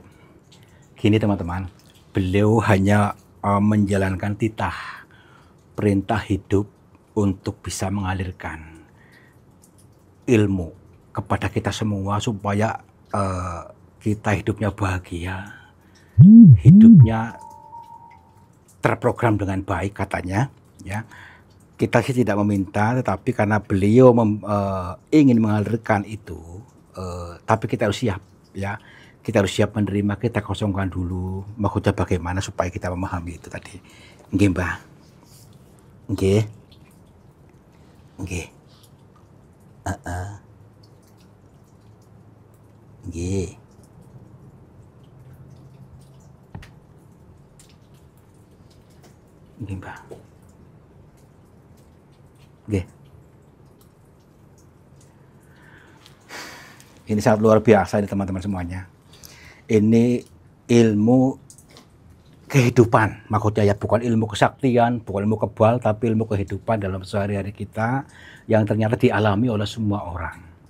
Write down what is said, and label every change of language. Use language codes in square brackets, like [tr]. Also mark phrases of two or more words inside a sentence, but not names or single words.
[id] Gini teman-teman, beliau hanya menjalankan titah perintah hidup untuk bisa mengalirkan ilmu kepada kita semua supaya kita hidupnya bahagia, hidupnya terprogram dengan baik katanya ya. Kita sih tidak meminta, tetapi karena beliau ingin mengalirkan itu, tapi kita harus siap ya. Kita harus siap menerima, kita kosongkan dulu. Maksudnya bagaimana supaya kita memahami itu tadi. [jv] Nggih, Mbah. Nggih. Nggih. Nggih. Nggih, Mbah. Nggih. [id] Ini sangat luar biasa ini teman-teman semuanya. Ini ilmu kehidupan. Maksudnya ya bukan ilmu kesaktian, bukan ilmu kebal, tapi ilmu kehidupan dalam sehari-hari kita yang ternyata dialami oleh semua orang.